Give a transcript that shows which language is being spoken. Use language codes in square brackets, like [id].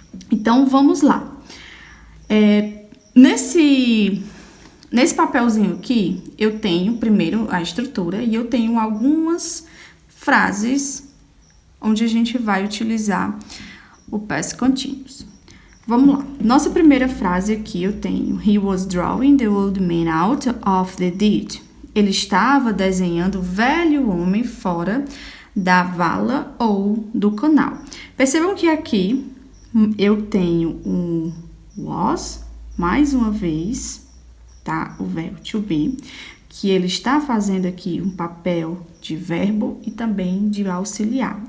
[pt] Então, vamos lá. Nesse papelzinho aqui, eu tenho primeiro a estrutura e eu tenho algumas frases onde a gente vai utilizar o Past Continuous. Vamos lá. Nossa primeira frase aqui eu tenho: [en] He was drawing the old man out of the ditch. [pt] Ele estava desenhando o velho homem fora da vala ou do canal. Percebam que aqui eu tenho um was, mais uma vez, tá? O verbo to be, que ele está fazendo aqui um papel de verbo e também de auxiliar.